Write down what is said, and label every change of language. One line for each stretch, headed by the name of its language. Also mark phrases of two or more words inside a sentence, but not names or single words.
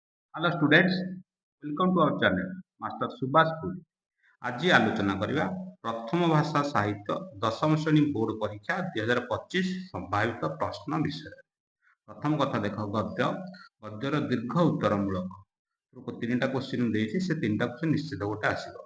English: Hello students, welcome to our channel Master Subhash Puri.
Odia: ଆଜି ଆଲୋଚନା କରିବା ପ୍ରଥମ ଭାଷା ସାହିତ୍ୟ ଦଶମ ଶ୍ରେଣୀ ବୋର୍ଡ ପରୀକ୍ଷା 2025 ସମ୍ଭାବିତ ପ୍ରଶ୍ନ ବିଷୟରେ। ପ୍ରଥମ କଥା ଦେଖ, ଗଦ୍ୟର ଦୀର୍ଘ ଉତ୍ତର ମୂଳକ ତିନିଟା କ୍ୱେଶ୍ଚିନ୍ ଦେଇଛି, ସେ ତିନିଟା କ୍ୱେଶ୍ଚିନ୍ ନିଶ୍ଚିତ ଗୋଟେ ଆସିବ।